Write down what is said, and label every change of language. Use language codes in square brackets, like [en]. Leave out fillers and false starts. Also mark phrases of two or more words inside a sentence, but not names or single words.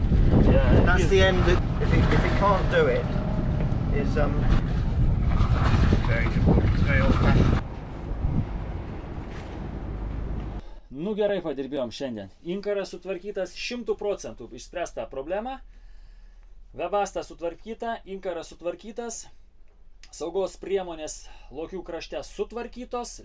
[en] Yeah, That's the end. If he can't do it, is very difficult. It's very old-fashioned. [lt] Nu gerai padirbėjom šiandien. Inkaras sutvarkytas 100%, išspręsta problema. Webasta sutvarkyta, inkaras sutvarkytas. Saugos priemonės Lokių krašte sutvarkytos.